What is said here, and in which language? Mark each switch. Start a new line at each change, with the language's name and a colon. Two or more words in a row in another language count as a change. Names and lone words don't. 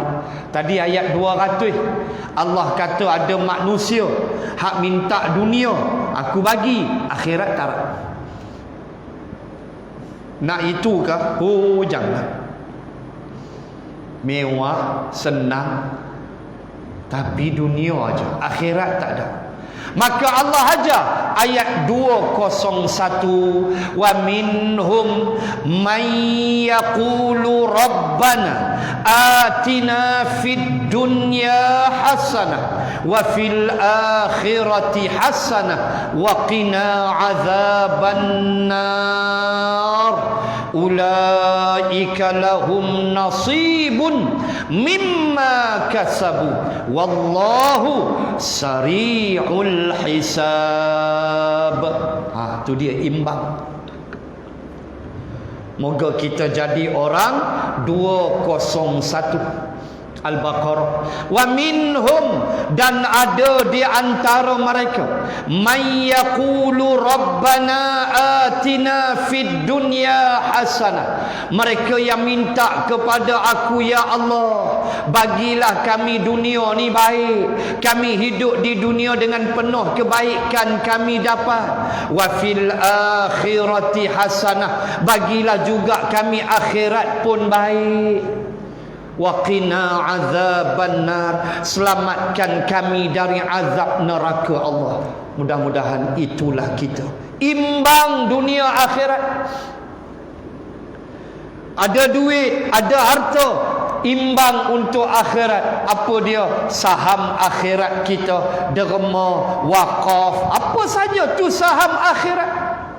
Malay: Tadi ayat 200 Allah kata ada manusia hak minta dunia, aku bagi, akhirat tak. Nak itu kah? Oh, jangan. Mewah, senang, tapi dunia aja, akhirat tak ada. Maka Allah ajar ayat 201,
Arabic: ومنهم من يقول ربنا آتنا في الدنيا حسنة وفي الآخرة حسنة وقنا عذاب النار أولئك لهم نصيب مما كسبوا والله سريع الحساب.
Malay: Tu dia imbang. Moga kita jadi orang 201 Al-Baqarah.
Arabic: ومنهم,
Malay: dan ada di antara mereka,
Arabic: من يقول ربنا آتنا في الدنيا حسنة,
Malay: mereka yang minta kepada aku, ya Allah, bagilah kami dunia ni baik, kami hidup di dunia dengan penuh kebaikan kami dapat.
Arabic: وفي الآخرة حسنة,
Malay: bagilah juga kami akhirat pun baik.
Arabic: وقنا عذاب النار,
Malay: selamatkan kami dari azab neraka Allah. Mudah-mudahan itulah kita, imbang dunia akhirat. Ada duit, ada harta, imbang untuk akhirat. Apa dia? Saham akhirat kita, derma, wakaf, apa saja tu saham akhirat.